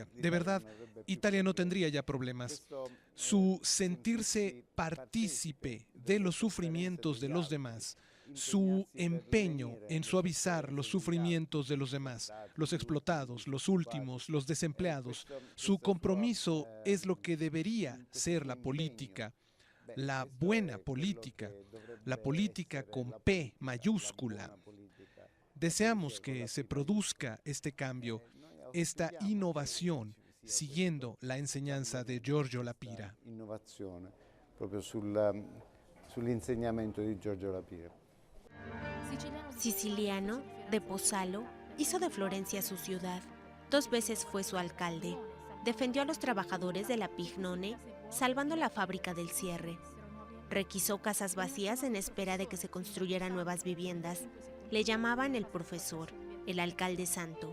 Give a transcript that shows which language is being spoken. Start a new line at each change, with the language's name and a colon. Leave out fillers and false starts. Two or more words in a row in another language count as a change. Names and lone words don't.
Spanish: De verdad, Italia no tendría ya problemas. Su sentirse partícipe de los sufrimientos de los demás, su empeño en suavizar los sufrimientos de los demás, los explotados, los últimos, los desempleados, su compromiso es lo que debería ser la política, la buena política, la política con P mayúscula. Deseamos que se produzca este cambio, esta innovación, siguiendo la enseñanza de Giorgio La Pira.
Italian: Innovazione proprio sull'insegnamento di Giorgio La Pira.
Spanish: Siciliano, de Pozzallo, hizo de Florencia su ciudad. 2 veces fue su alcalde. Defendió a los trabajadores de la Pignone, salvando la fábrica del cierre. Requisó casas vacías en espera de que se construyeran nuevas viviendas. Le llamaban el profesor, el alcalde santo.